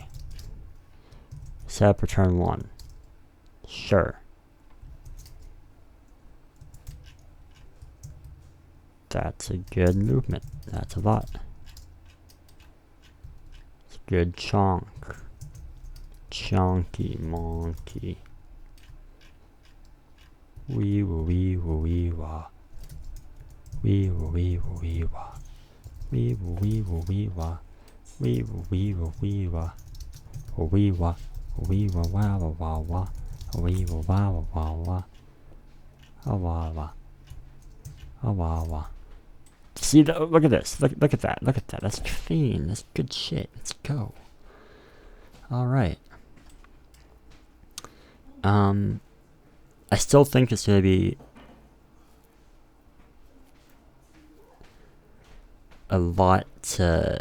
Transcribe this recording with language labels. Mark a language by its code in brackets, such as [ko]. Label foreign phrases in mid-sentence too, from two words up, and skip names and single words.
[en] Set up return 1. Sure. That's a good movement. That's a lot. It's a good chunk. Chunky monkey. Wee woo wee woo wee wah. Wee woo wee woo wee wah. Wee woo wee woo wee wah. Wee woo wee woo wee wah. Wee wah. Wee wah wah wah wah wah. Wee wah wah wah wah wah. Ah wah wah. Ah wah wah. See, look at this. Look at that. Look at that. That's clean. That's good shit. Let's go. All right. I still think it's gonna be a lot to.